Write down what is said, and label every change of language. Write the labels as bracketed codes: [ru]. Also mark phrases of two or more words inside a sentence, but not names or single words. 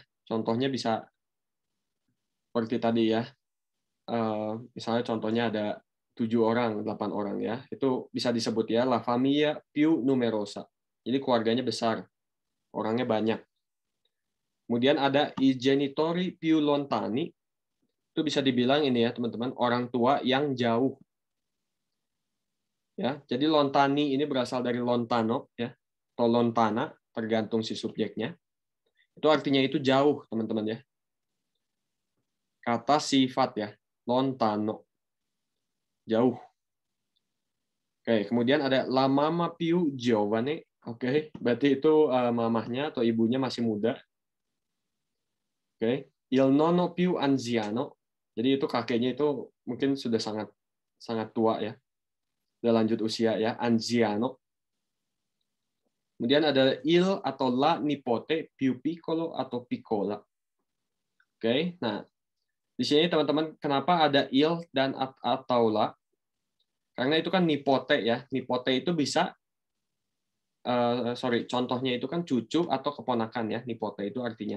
[id] Contohnya bisa seperti tadi ya. Misalnya contohnya ada 7 orang, 8 orang ya. Itu bisa disebut ya [it] La Famiglia Più Numerosa. [id] Jadi keluarganya besar, orangnya banyak. Kemudian ada [it] I genitori più lontani. [id] Itu bisa dibilang ini ya teman-teman, orang tua yang jauh. Ya, jadi lontani ini berasal dari lontano ya, atau lontana, tergantung si subjeknya. Itu artinya itu jauh, teman-teman ya. Kata sifat ya, lontano. Jauh. Oke, kemudian ada [it] la mamma più giovane. [id] Oke, berarti itu mamahnya atau ibunya masih muda. Oke, [it] il nonno più anziano. [id] Jadi itu kakeknya itu mungkin sudah sangat tua ya. Sudah lanjut usia ya, anziano. Kemudian ada il atau la [it] nipote più piccolo [id] atau piccola. Oke, nah di sini teman-teman kenapa ada il dan atau la? Karena itu kan nipote ya. Nipote itu bisa contohnya itu kan cucu atau keponakan ya, nipote itu artinya.